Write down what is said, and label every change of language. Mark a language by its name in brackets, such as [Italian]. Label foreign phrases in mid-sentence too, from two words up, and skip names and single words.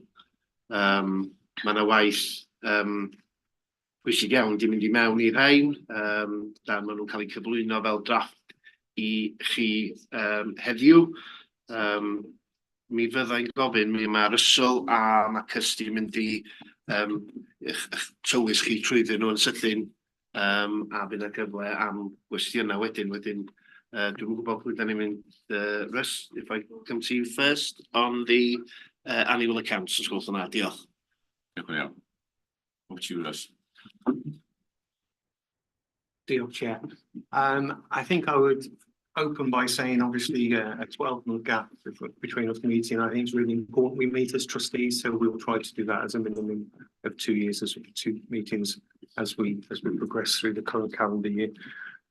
[Welsh] Mae yna waith pwysig iawn di mynd i mewn i'r rhain, dan maen nhw'n cael eu cyflwyno fel drafft i chi heddiw. Mi fyddai'n gofyn, mae Russell a mae Kirsty yn mynd i tywys chi trwyddyn nhw yn sydyn, a bydd yna gyfle am gwestiynau wedyn. Dwi'n gwybod pwy da ni'n mynd, [English] Russ, if I come to you first on the annual accounts, [Welsh] os gwelwch yna, diolch. Diolch yn iawn. [English] Over to you, Russ. Deal, Chair. I think I would open by saying, obviously, a 12-month gap between us meeting. I think it's really important we meet as trustees, so we'll try to do that as a minimum of 2 years, as 2 meetings as we progress through the current calendar year.